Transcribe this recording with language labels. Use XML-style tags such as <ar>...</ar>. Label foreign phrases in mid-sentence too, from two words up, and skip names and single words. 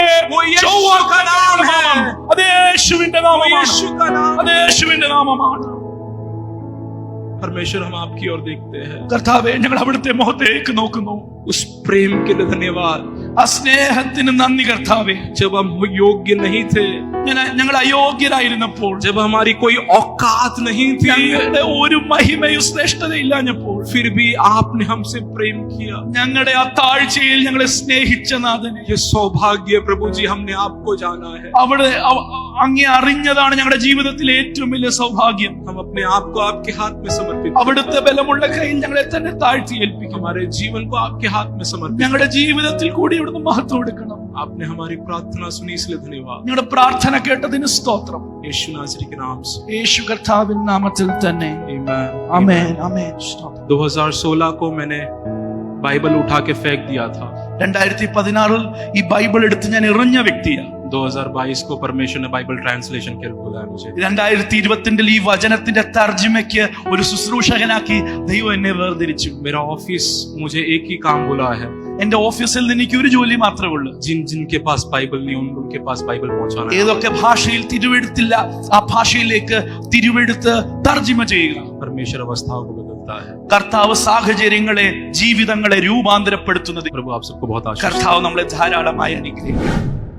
<hi>वो यीशु</hi> <ml>ചൊവ്വാക്കാൻ</ml> <hi>का नाम</hi> <ml>കഴിവുള്ള</ml> <hi>है।</hi> <ml>നാമം അത് യേശുവിന്റെ</ml> <hi>वो</hi> <ml>നാമമാണ്.</ml> <hi>यीशु का नाम।</hi> <ml>അത് യേശുവിന്റെ നാമമാണ്.</ml> <hi>परमेश्वर, हम आपकी ओर देखते हैं,</hi> <ml>കർത്താവേ, ഞങ്ങൾ അവിടുത്തെ മുഖത്തേക്ക് നോക്കുന്നു.</ml> <hi>उस प्रेम के लिए धन्यवाद।</hi> <ml>ആ സ്നേഹത്തിന് നന്ദി കർത്താവേ.</ml> <hi>जब हम योग्य नहीं थे,</hi> <ml>ഞങ്ങൾ അയോഗ്യരായിരുന്നപ്പോൾ,</ml> <hi>जब हमारी कोई औकात नहीं थी,</hi> <ml>ഞങ്ങളുടെ ഒരു മഹിമയും ശ്രേഷ്ഠതയില്ലാഞ്ഞപ്പോൾ,</ml> <hi>फिर भी आपने हमसे प्रेम किया।</hi> <ml>ഞങ്ങളുടെ ആ താഴ്ചയിൽ ഞങ്ങളെ സ്നേഹിച്ച നാഥനെ,</ml> <hi>ये सौभाग्य प्रभु जी, हमने आपको जाना है।</hi> <ml>അവിടെ അങ്ങേ അറിഞ്ഞതാണ് ഞങ്ങളുടെ ജീവിതത്തിലെ ഏറ്റവും വലിയ സൗഭാഗ്യം.</ml> <hi>हम अपने आप को आपके हाथ में समर्पित,</hi> <ml>അവിടുത്തെ ബലമുള്ള കയ്യിൽ ഞങ്ങളെ തന്നെ താഴ്ത്തി ഏൽപ്പിക്കും.</ml> <hi>हमारे जीवन को आपके हाथ में समर्पित।</hi> <ml>ഞങ്ങളുടെ ജീവിതത്തിൽ കൂടി ഇവിടുന്ന് മഹത്വം എടുക്കണം.</ml> <hi>आपने हमारी प्रार्थना सुनी, इसलिए धन्यवाद।</hi> <ml>ഞങ്ങളുടെ പ്രാർത്ഥന കേട്ടതിന് സ്തോത്രം.</ml> <hi>यीशु नासरी के नाम से,</hi> <ml>യേശു കർത്താവിൻ നാമത്തിൽ തന്നെ.</ml> <hi>आमीन।</hi> <ml>ആമേൻ, ആമേൻ. സ്തോത്രം.</ml> <hi>2016 को मैंने बाइबल उठा के फेंक दिया था।</hi> <ml>2016 ഈ ബൈബിൾ എടുത്ത് ഞാൻ എറിഞ്ഞ വ്യക്തിയാണ്.</ml> <hi>2022 को परमेश्वर ने बाइबल ट्रांसलेशन के लिए बुलाया मुझे।</hi> <ml>2022 ഈ വചനത്തിന്റെ തർജ്ജിമയ്ക്ക് ഒരു ശുശ്രൂഷകനാക്കി ദൈവം എന്നെ വേർതിരിച്ചു.</ml> <hi>मेरा ऑफिस मुझे एक ही काम बोला है,</hi> <ml>എന്റെ ഓഫീസിൽ നിന്ന് എനിക്ക് ഒരു ജോലി മാത്രമേ ഉള്ളൂ.</ml> <hi>जिनके पास बाइबल नहीं उनके पास बाइबल पहुंचाना है।</hi> <ml>ഏതൊക്കെ ഭാഷയിൽ തിരുവെഴുത്തില്ല ആ ഭാഷയിലേക്ക് തിരുവെഴുത്ത് തർജ്ജിമ ചെയ്യുക.</ml> <hi>परमेश्वर अवस्थाओं को बदलता है।</hi> <ml>കർത്താവ് സാഹചര്യങ്ങളെ, ജീവിതങ്ങളെ രൂപാന്തരപ്പെടുത്തുന്നത്.</ml> <hi>प्रभु आप सबको बहुत आशीष।</hi> <ml>കർത്താവ് നമ്മളെ ധാരാളമായി അനുഗ്രഹിക്കും.</ml>